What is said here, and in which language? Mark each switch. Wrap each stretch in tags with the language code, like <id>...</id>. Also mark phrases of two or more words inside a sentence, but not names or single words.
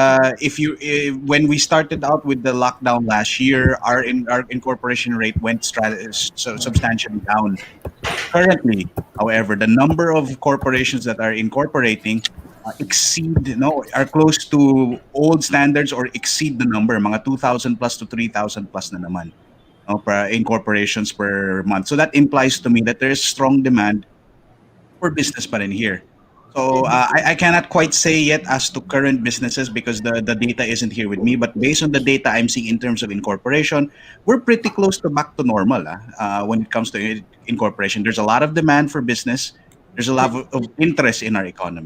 <en>when we started out with the lockdown last year, our incorporation rate went substantially down. Currently, however, the number of corporations that are incorporating are close to old standards or exceed the number,</en> <tl>mga 2,000 plus to 3,000 plus na naman, no,</tl> <en>per incorporations per month. So that implies to me that there is strong demand for business</en> <tl>pa rin</tl> <en>here. So I cannot quite say yet as to current businesses because the data isn't here with me. But based on the data I'm seeing in terms of incorporation, we're pretty close to back to normal when it comes to incorporation. There's a lot of demand for business. There's a lot of interest in our economy.</en>